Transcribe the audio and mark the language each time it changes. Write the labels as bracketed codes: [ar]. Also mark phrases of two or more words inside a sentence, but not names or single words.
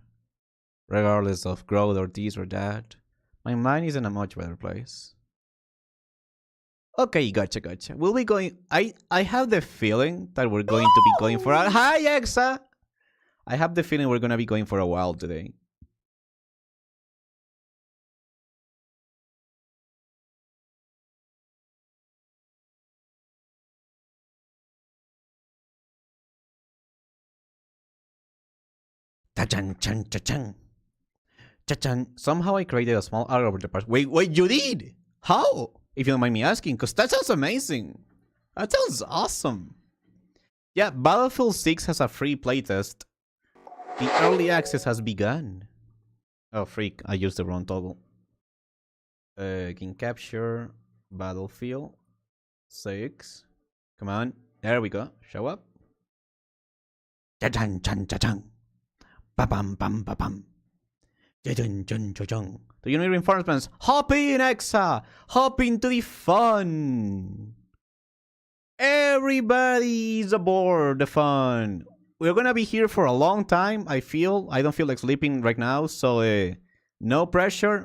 [en] Regardless of growth or this or that, my mind is in a much better place. Okay, gotcha. We'll be going. I have the feeling that we're going to be going for a. Hi, Exa! I have the feeling we're gonna be going for a while today. Ta-chan, chan, cha-chan. Cha-chan. Somehow I created a small arrow over the part. Wait, you did? How? If you don't mind me asking, because that sounds amazing. That sounds awesome. Yeah, Battlefield 6 has a free playtest. The early access has begun. Oh, freak. I used the wrong toggle. Game capture. Battlefield 6. Come on. There we go. Show up. Cha-chan, chan, cha-chan. Ba-bam, bam, ba-bam. Cha-chan, chan, cha-chan. Do you need reinforcements? Hop in, Exa! Hop into the fun! Everybody's aboard the fun! We're gonna be here for a long time, I feel. I don't feel like sleeping right now, so no pressure.